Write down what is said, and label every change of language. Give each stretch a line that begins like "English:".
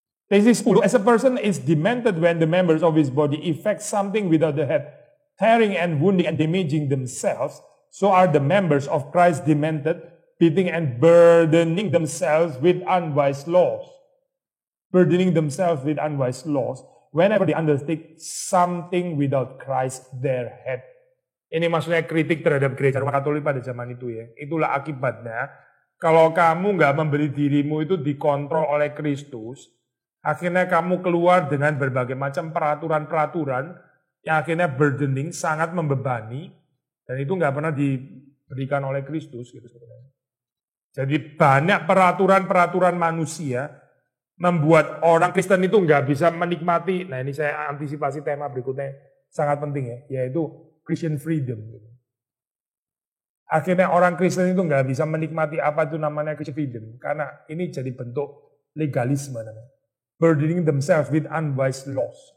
English: Tesis 10, as a person is demented when the members of his body effect something without the head, tearing and wounding and damaging themselves, so are the members of Christ demented, beating and burdening themselves with unwise laws. Whenever they undertake something without Christ their head.
Indonesian: Ini maksudnya kritik terhadap gereja Roma Katolik pada zaman itu ya. Itulah akibatnya, kalau kamu nggak memberi dirimu itu dikontrol oleh Kristus, akhirnya kamu keluar dengan berbagai macam peraturan-peraturan yang akhirnya burdening, sangat membebani, dan itu nggak pernah diberikan oleh Kristus gitu sebenarnya. Jadi banyak peraturan-peraturan manusia membuat orang Kristen itu nggak bisa menikmati. Nah ini saya antisipasi tema berikutnya sangat penting ya, yaitu Christian freedom. Akhirnya orang Kristen itu nggak bisa menikmati apa itu namanya Christian freedom, karena ini jadi bentuk legalisme namanya.
English: Burdening themselves with unwise laws.